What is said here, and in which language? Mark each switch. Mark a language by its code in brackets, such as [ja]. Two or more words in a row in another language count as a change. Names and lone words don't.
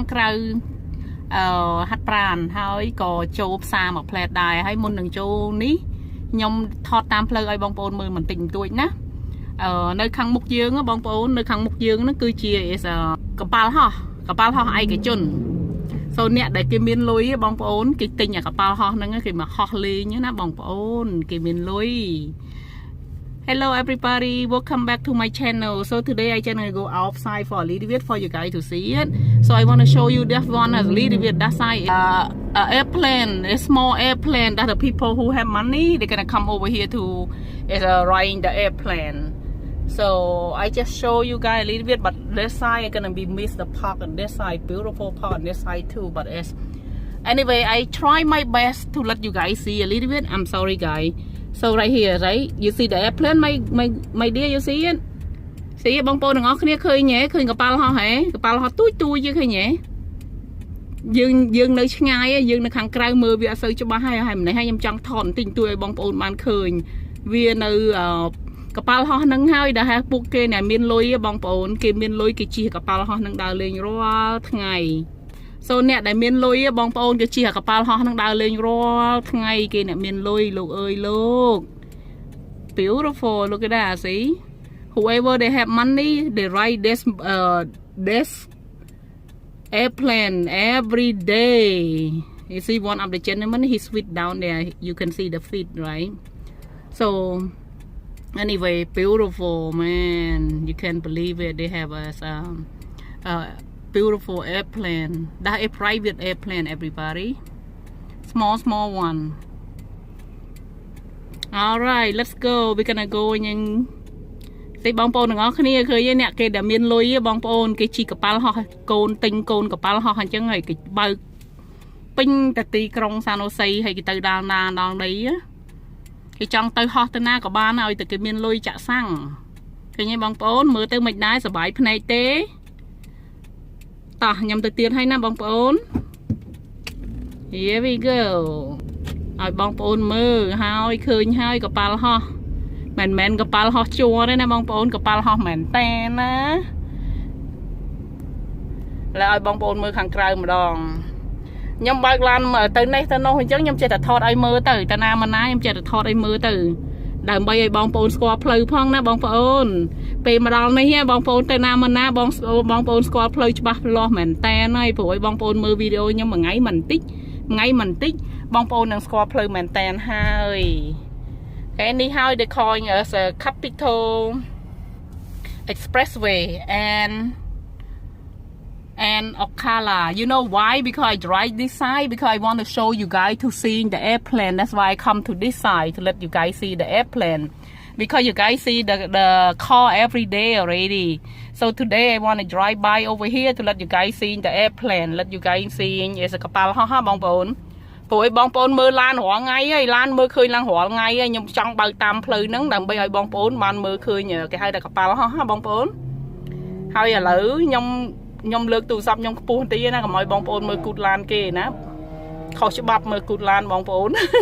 [km] ក្រៅហាត់ប្រាណហើយក៏ចូលផ្សារមកផ្លែតដែរហើយមុននឹងចូលនេះខ្ញុំថតតាមផ្លូវឲ្យបងប្អូនមើលបន្តិចបន្តួចណានៅខាងមុខយើងបងប្អូននៅខាងមុខយើងហ្នឹងគឺជាកប៉ាល់ហោះឯកជនអ្នកដែលគេមានលុយបងប្អូនគេទិញអាកប៉ាល់ហោះហ្នឹងគេមកហោះលេងណាបងប្អូនគេមានលុយ [en] Hello everybody, welcome back to my channel. So today I gonna go outside for a little bit for you guys to see it. So I want to show you that one a little bit. That side airplane, a small airplane that the people who have money they're gonna come over here to ride the airplane. So I just show you guys a little bit, but this side I'm gonna be miss the park on this side, beautiful park on this side too. But anyway, I try my best to let you guys see a little bit. I'm sorry, guys.So right here, right? You see the airplane, my dear, you see it? See it, [km] បងប្អូនទាំងអស់គ្នាឃើញទេឃើញកប៉ាល់ហោះហ៎កប៉ាល់ហោះទូចយើងឃើញទេយើងនៅឆ្ងាយយើងនៅខាងក្រៅមើលវាអត់សូវច្បាស់ហើយម្នេះហើយខ្ញុំចង់ថតបន្តិច បន្តួចឲ្យបងប្អូនបានឃើញវានៅកប៉ាល់ហោះហ្នឹងហើយដែលពួកគេអ្នកមានលុយបងប្អូនគេមានលុយគេជិះកប៉ា ល់ហោះហ្នឹងដើរលេងរាល់ថ្ងៃSo អ្នកដែលមានលុយបងប្អូនគេជិះកប៉ាល់ហោះហ្នឹងដើរលេង រាល់ថ្ងៃគេអ្នកមានលុយលោកអើយលោក [en] Beautiful look at that see whoever they have money they ride this airplane every day you see one of the gentlemen his feet down there you can see the feet right so anyway beautiful man you can't believe it they have beautiful airplane that a private airplane everybody small one all right let's go we're gonna go [km] ញ៉ាំស្អីបងប្អូនទាំងអស់គ្នាឃើញទេអ្នកគេដែលមានលុយបងប្អូនគេជិះកប៉ាល់ហោះកូន ទិញកូនកប៉ាល់ហោះអញ្ចឹងហើយគេបើកពេញតាទីក្រុងសាណូសីហើយគេទៅដល់ណាដល់ដីគេចង់ទៅហោះទៅណាក៏បានឲ្យតែគេមានលុយចាក់សាំងឃើញទេបងប្អូនមើលទៅមិនដែរសុបាយភ្នែកទេតោះខ្ញុំទៅទៀតហើយណាបងប្អូន [en] Here we go [km] ឲ្យបងប្អូនមើលហើយឃើញហើយកប៉ាល់ហោះមែនកប៉ាល់ហោះជួរទេណាបងប្អូនកប៉ាល់ហោះមែនតែណា แล้วឲ្យបងប្អូនមើលខាងក្រៅម្ដងខ្ញុំបើកឡានទៅនេះទៅនោះអញ្ចឹងខ្ញុំចេះតែថតឲ្យមើលទៅ តាណាមិនណាខ្ញុំចេះតែថតឲ្យមើលទៅដើម្បីឲ្យបងប្អូនស្គាល់ផ្លូវផងណាបងប្អូនពេលមកដល់នេះបងប្អូនទៅណាមកណាបងប្អូនស្គាល់ផ្លូវច្បាស់លាស់មែនតែនហើយព្រោះឲ្យបងប្អូនមើលវីដេអូខ្ញុំមួយថ្ងៃមិនតិចបងប្អូននឹងស្គាល់ផ្លូវមែនតែនហើយហើយនេះហើយ [en] they calling us a capital expressway and Ocala. You know why? Because I drive this side because I want to show you guys to seeing the airplane. That's why I come to this side to let you guys see the airplane. Because you guys see the car every day already. So today I want to drive by over here to let you guys see the airplane. Let you guys seeing is a [km] កប៉ាល់ហោះបងប្អូនព្រោះឲ្យបងប្អូនមើលឡានរាល់ថ្ងៃហើយឡានមើលឃើញឡើងរាល់ថ្ងៃហើយខ្ញុំចង់បើកតាមផ្លូវហ្នឹងដើម្បីឲ្យបងប្អូនបានមើលឃើញគេហៅថាកប៉ាល់ហោះបងប្អូនហើយឥឡូវខ្ញុំលើកទូរស័ព្ទខ្ញុំខ្ពស់បន្តិចណាកុំឲ្យបងប្អូនមើលគូតឡានគេណាខុសច្បាប់មើលគូតឡានបងប្អូន